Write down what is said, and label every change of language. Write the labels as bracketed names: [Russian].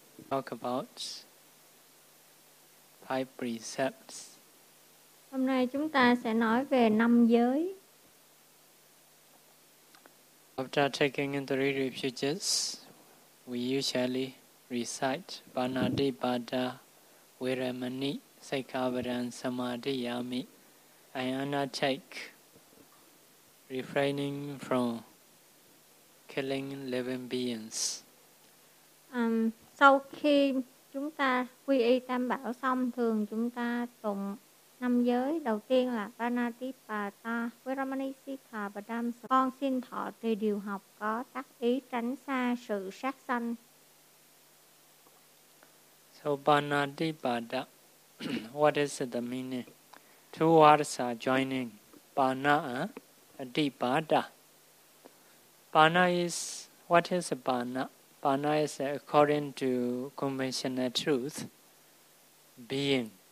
[English] Talk about five precepts. [Vietnamese] Hôm nay chúng ta sẽ nói về năm giới. [English] After taking in three refuges, we usually recite Panadipata, Viramani, Sekavaran, Samadhi, Yami. I undertake refraining from killing living beings. [Vietnamese] Sau khi chúng ta quy y tam bảo xong, thường chúng ta tụng năm giới. Đầu tiên là Panadipata, Viramani, Sekavaran, Samadhi. Con xin thọ tùy điều học có tác ý tránh xa sự sát sanh. [English] So Panadipata, what is the meaning? Two words are joining. Pana and dipada. Pana is, what is pana? Pana is according to conventional truth, being.